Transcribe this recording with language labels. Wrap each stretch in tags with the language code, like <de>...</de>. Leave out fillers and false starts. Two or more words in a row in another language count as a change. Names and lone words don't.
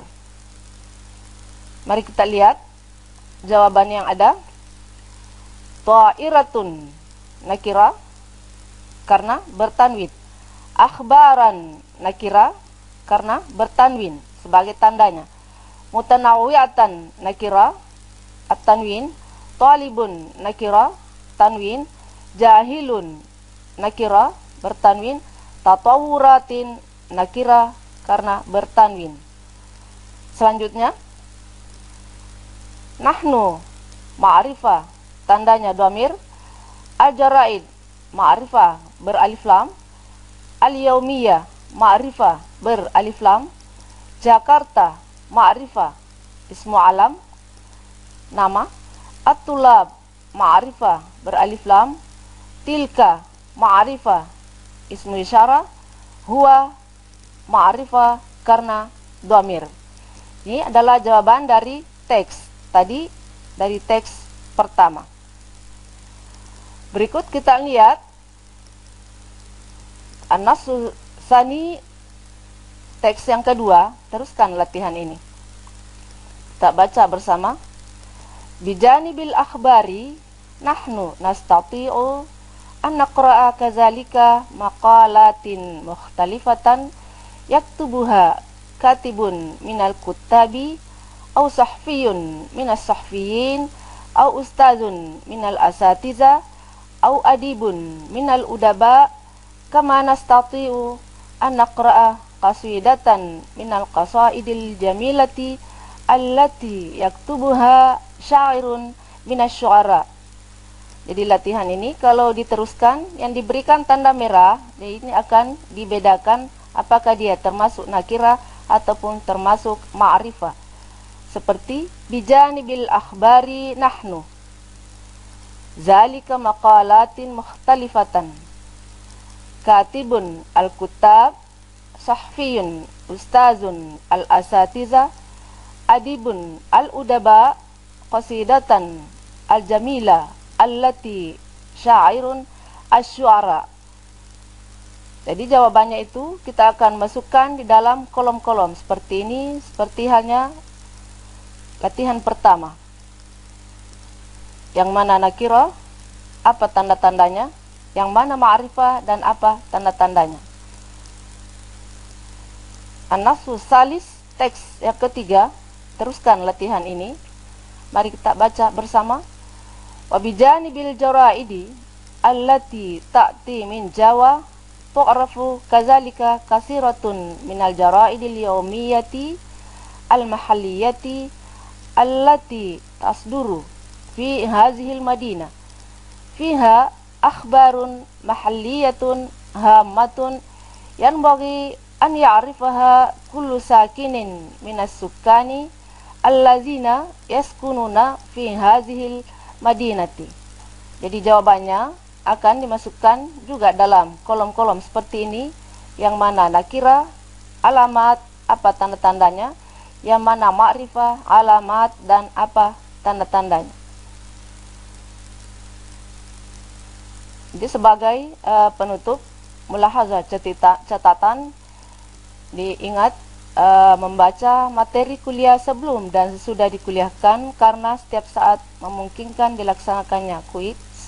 <id>Mari kita lihat jawaban yang ada.</id> <ar>طائرة نكرة</ar> <id>karena bertanwin.</id> <ar>أخبارا نكرة</ar> <id>karena bertanwin sebagai tandanya.</id> <ar>متنوعة نكرة التنوين. طالب نكرة تنوين. جاهل نكرة bertanwin. تطورات نكرة</ar> <id>karena bertanwin. Selanjutnya</id> <ar>نحن معرفة,</ar> <id>tandanya dhamir.</id> <ar>الجرائد معرفة</ar> <id>beralif lam.</id> <ar>اليومية معرفة</ar> <id>beralif lam.</id> <ar>جاكرتا معرفة اسم علم, nama. الطلاب معرفة</ar> <id>beralif lam.</id> <ar>تلك معرفة اسم إشارة. هو معرفة karena dhamir.</ar> <id>Ini adalah jawaban dari teks tadi, dari teks pertama. Berikut kita lihat</id> <ar>النص الثاني,</ar> <id>teks yang kedua. Teruskan latihan ini. Kita baca bersama.</id> <ar>بجانب الأخبار نحن نستطيع أن نقرأ كذلك مقالات مختلفة يكتبها كاتب من الكتاب أو صحفي من الصحفيين أو أستاذ من الأساتذة أو أديب من الأدباء كما نستطيع أن نقرأ قصيدة من القصائد الجميلة التي يكتبها شاعر من الشعراء.</ar> <id>Jadi latihan ini kalau diteruskan, yang diberikan tanda merah, jadi ini akan dibedakan apakah dia termasuk nakira ataupun termasuk ma'rifah.</id> <ar>Seperti بجانب الأخبار نحن، ذلك مقالات مختلفة، كاتب الكتاب، صحفي أستاذ الأساتذة، أديب الأدباء، قصيدة الجميلة التي شاعر الشعراء.</ar> <id>Jadi jawabannya itu kita akan masukkan di dalam kolom-kolom seperti ini, seperti halnya latihan pertama. Yang mana nakira, apa tanda-tandanya, yang mana ma'rifah dan apa tanda-tandanya.</id> <ar>النص الثالث,</ar> <id>teks yang ketiga. Teruskan latihan ini. Mari kita baca bersama.</id> <ar>وبجانب الجرائد التي تأتي من جاوة تعرف كذلك كثيرة من الجرائد اليومية المحلية التي تصدر في هذه المدينة فيها أخبار محلية هامة ينبغي أن يعرفها كل ساكن من السكان الذين يسكنون في هذه المدينة.</ar> <id>Jadi jawabannya akan dimasukkan juga dalam kolom-kolom seperti ini, yang mana nakira, alamat, apa tanda-tandanya, yang mana ma'rifah, alamat, dan apa tanda-tandanya. Jadi sebagai penutup, mulahazah catatan, diingat membaca materi kuliah sebelum dan sesudah dikuliahkan, karena setiap saat memungkinkan dilaksanakannya kuis.</id>